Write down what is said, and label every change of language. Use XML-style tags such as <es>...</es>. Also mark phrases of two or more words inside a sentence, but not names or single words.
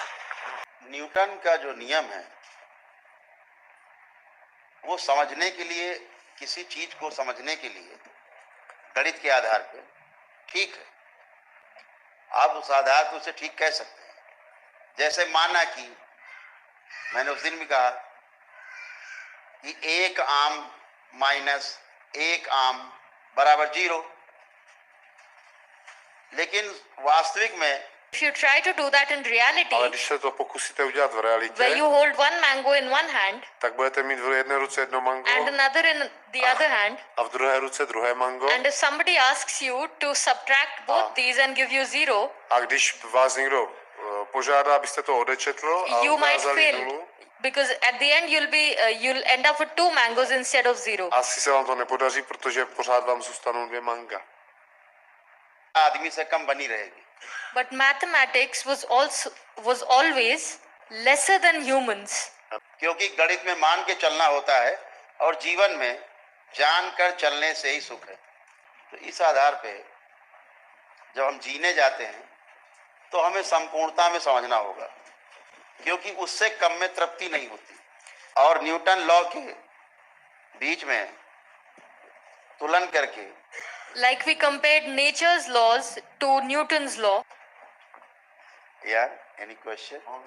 <hi>न्यूटन का जो नियम है वो समझने के लिए, किसी चीज को समझने के लिए गणित के आधार पर ठीक है, आप उस आधार पर उसे ठीक कह सकते हैं। जैसे माना कि मैंने उस दिन भी कहा कि 1 आम माइनस 1 आम बराबर 0, लेकिन वास्तविक में</hi> <en>If you try to do that in reality,</en> <cs>Ale když se to pokusíte udělat v realitě,</cs> <en>where you hold one mango in one hand</en> <cs>tak budete mít v jedné ruce jedno mango</cs> <en>and another in the other hand,</en> <cs>a v druhé ruce druhé mango.</cs> <en>and if somebody asks you to subtract both these and give you 0,</en> <cs>A když vás někdo požádá, abyste to odečetl a</cs> <en>you might</en> <cs>ukázali</cs> <en>fail,</en> <cs>nulu,</cs> <en>because at the end you'll end up with 2 mangoes instead of 0.</en> <cs>asi se vám to nepodaří, protože pořád vám zůstanou 2 manga.</cs> <hi>आदमी से कम बनी रहेगी।</hi> <en>But mathematics was always lesser than humans,</en> <hi>क्योंकि गणित में मान के चलना होता है और जीवन में जानकर चलने से ही सुख है। तो इस आधार पे जब हम जीने जाते हैं तो हमें संपूर्णता में समझना होगा, क्योंकि उससे कम में तृप्ति नहीं होती। और न्यूटन लॉ के बीच में तुलन करके,</hi> <en>like we compared nature's laws to Newton's law. यार any question?</en>